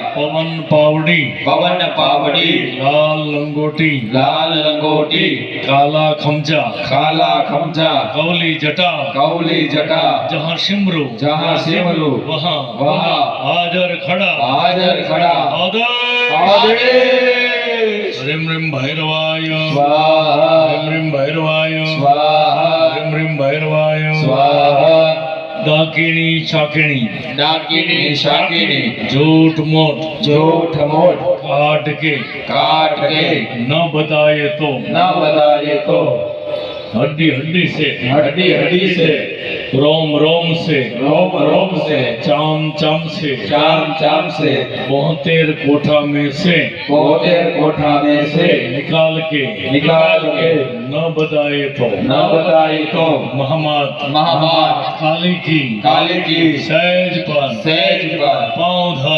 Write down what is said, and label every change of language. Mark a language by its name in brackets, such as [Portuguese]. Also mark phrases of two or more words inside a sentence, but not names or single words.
[Hindi] पवन पावडी पवन पावडी लाल लंगोटी लाल लंगोटी काला खमजा कौली जटा जहां सिमरु वहां हाजर खडा आदर. [Sanskrit] रीम रीम भैरवाय स्वाहा रीम रीम भैरवाय स्वाहा रीम रीम भैरवाय स्वाहा. [Hindi] डाकिनी शाकिनी झूठ मोट काट के न बताए तो हड्डी से रोम से चाम से 72 कोठा में से निकाल के न बताए तो महामात काली की सहज पर पाँव